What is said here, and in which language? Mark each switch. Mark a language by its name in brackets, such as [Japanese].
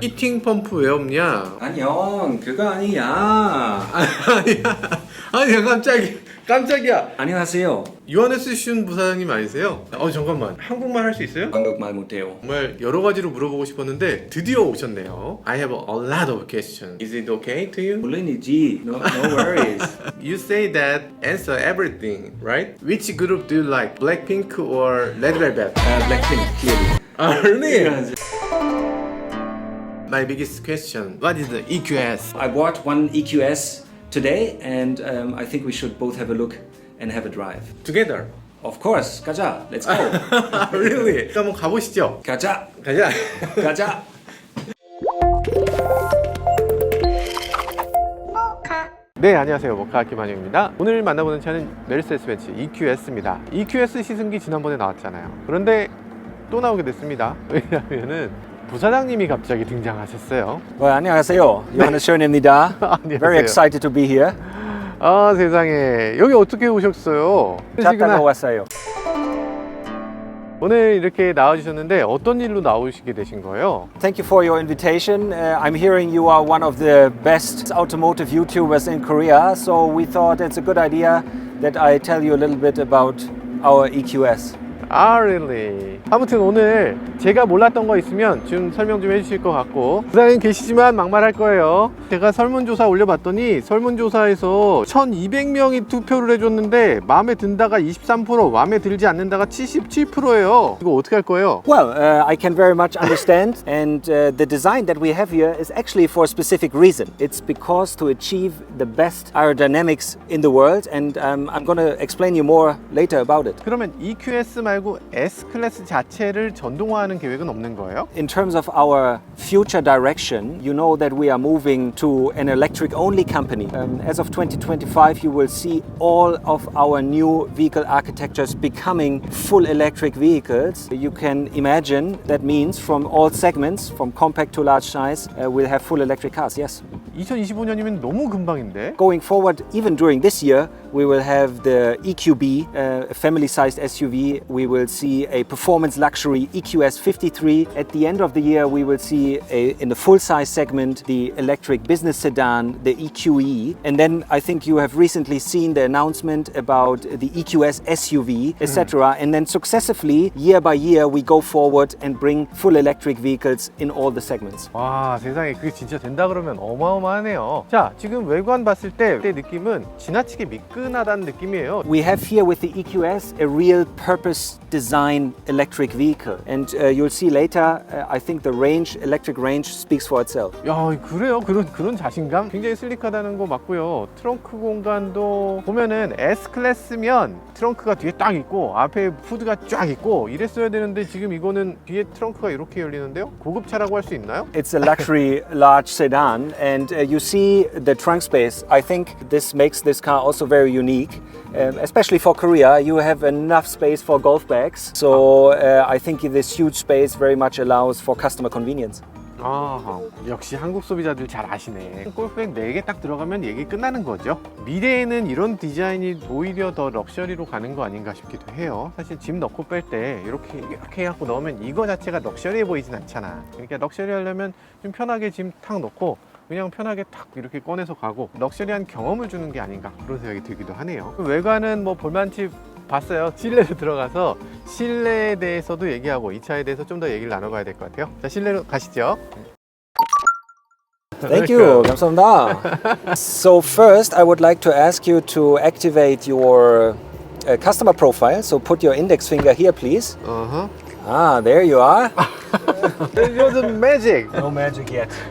[Korean] 히팅 펌프 왜 없냐? 아니 형 그거 아니야. 아니야 깜짝이야. 안녕하세요. 요하네스 부사장님 아니세요? 잠깐만, 한국말 할 수 있어요? 한국말 못해요. 정말 여러 가지로 물어보고 싶었는데 드디어 오셨네요. [English] I have a lot of questions. Is it okay to you? [Korean] 물론이지. [English] No worries. You say that answer everything, right? Which group do you like? Blackpink or Red Velvet? Blackpink, clearly. Really? My biggest question, what is the EQS? I bought one EQS today, and I think we should both have a look and have a drive. Together? Of course. [Korean] 가자. [English] Let's go. Really? [Korean] 그럼 한번 가보시죠. 가자. 가자. 네, 안녕하세요. 모카 김한영입니다. 오늘 만나보는 차는 메르세데스-벤츠 EQS입니다. EQS 시승기 지난번에 나왔잖아요. 그런데 또 나오게 됐습니다. 왜냐면은 부사장님이 갑자기 등장하셨어요. 안녕하세요. 요하네스입니다. 안녕하세요. [English] Very excited to be here. [Korean] 아, 세상에. 여기 어떻게 오셨어요? 차 타고 왔어요. 오늘 이렇게 나와주셨는데 어떤 일로 나오시게 되신 거예요? [English] Thank you for your invitation. I'm hearing you are one of the best automotive YouTubers in Korea, so we thought it's a good idea that I tell you a little bit about our EQS. 아, really? [Korean] 아무튼 오늘 제가 몰랐던 거 있으면 좀 설명 좀 해주실 것 같고, 부사장님 계시지만 막말할 거예요. 제가 설문조사 올려봤더니 설문조사에서 1200명이 투표를 해줬는데 마음에 든다가 23%, 마음에 들지 않는다가 77%예요. 이거 어떻게 할 거예요? [English] Well, I can very much understand, and the design that we have here is actually for a specific reason. It's because to achieve the best aerodynamics in the world, and I'm going to explain you more later about it. [Korean] 그러면 EQS 말고 S 클래스 자체를 전동화하는 계획은 없는 거예요? [English] In terms of our future direction, you know that we are moving to an electric-only company. As of 2025, you will see all of our new vehicle architectures becoming full electric vehicles. You can imagine that means from all segments, from compact to large size, we'll have full electric cars, yes. [Korean] 2025년이면 너무 금방인데? [English] Going forward, even during this year, we will have the EQB, a family-sized SUV. We will see a performance luxury EQS 53. At the end of the year, we will see in the full-size segment the electric business sedan, the EQE. And then I think you have recently seen the announcement about the EQS SUV, etc. And then successively, year by year, we go forward and bring full electric vehicles in all the segments. [Korean] 와, 세상에 그게 진짜 된다 그러면 어마어마하네요. 자, 지금 외관 봤을 때 느낌은 지나치게 미끈하다는 느낌이에요. [English] We have here with the EQS a real purpose design electric vehicle, and you'll see later. I think the electric range speaks for itself. [Korean] 야, 그래요? 그런 자신감? 굉장히 슬릭하다는 거 맞고요. 트렁크 공간도 보면은 S 클래스면 트렁크가 뒤에 딱 있고 앞에 후드가 쫙 있고 이랬어야 되는데 지금 이거는 뒤에 트렁크가 이렇게 열리는데요? 고급차라고 할 수 있나요? [English] It's a luxury large sedan, and you see the trunk space. I think this makes this car also very unique. Especially for Korea, you have enough space for golf bags. So I think this huge space very much allows for customer convenience. [Korean] 아, 역시 한국 소비자들 잘 아시네. 골프백 4개 딱 들어가면 얘기 끝나는 거죠. 미래에는 이런 디자인이 오히려 더 럭셔리로 가는 거 아닌가 싶기도 해요. 사실 짐 넣고 뺄 때 이렇게 해갖고 넣으면 이거 자체가 럭셔리해 보이진 않잖아. 그러니까 럭셔리 하려면 좀 편하게 짐 탁 넣고 그냥 편하게 탁 이렇게 꺼내서 가고 럭셔리한 경험을 주는 게 아닌가 그런 생각이 들기도 하네요. 외관은 뭐 볼만치 봤어요. 실내로 들어가서 실내에 대해서도 얘기하고 이 차에 대해서 좀 더 얘기를 나눠봐야 될 것 같아요. 자, 실내로 가시죠. [English] Thank you. [Korean] 감사합니다. [English] So first, I would like to ask you to activate your customer profile. So put your index finger here, please. Ah, there you are. It wasn't magic. No magic yet.